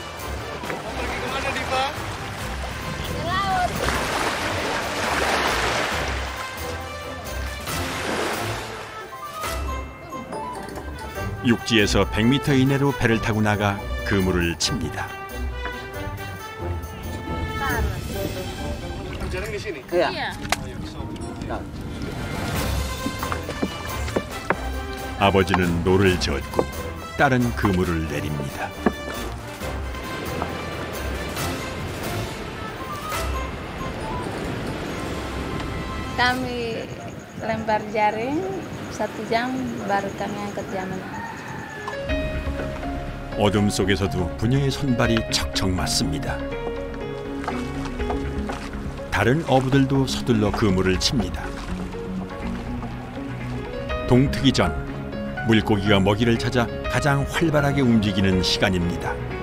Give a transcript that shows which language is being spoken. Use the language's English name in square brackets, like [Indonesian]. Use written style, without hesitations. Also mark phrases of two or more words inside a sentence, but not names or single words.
[Korean] 육지에서 100m 이내로 배를 타고 나가 그물을 칩니다. [Indonesian] Jarang di sini? Iya. [Korean] 아버지는 노를 젓고 딸은 그물을 내립니다. [Indonesian] Kami lempar jaring 1 jam baru kami angkat jaman. [Korean] 어둠 속에서도 부녀의 손발이 척척 맞습니다. 다른 어부들도 서둘러 그물을 칩니다. 동트기 전 물고기가 먹이를 찾아 가장 활발하게 움직이는 시간입니다.